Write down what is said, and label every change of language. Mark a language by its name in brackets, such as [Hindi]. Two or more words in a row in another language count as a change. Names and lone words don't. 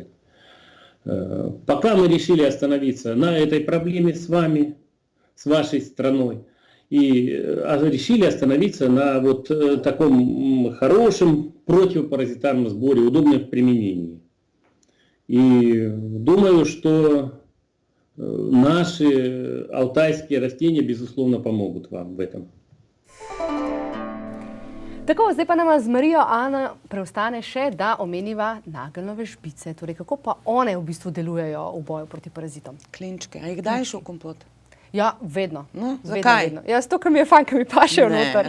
[Russian] Пока мы решили остановиться на этой проблеме с вами, с вашей страной, и решили остановиться на вот таком хорошем противопаразитарном сборе, удобном в применении. И думаю, что наши алтайские растения, безусловно, помогут вам в этом. [Slovenian] Tako, zdaj pa nama z Marijo Ana preostane še, da omeniva nageljnove žbice. Torej, kako pa one v bistvu delujejo v boju proti parazitom? Klinčke. A jih daješ v kompot? Ja, vedno. No, Vedno, zakaj? vedno. Ja, zato, ker mi je fajn, ker mi pašejo noter.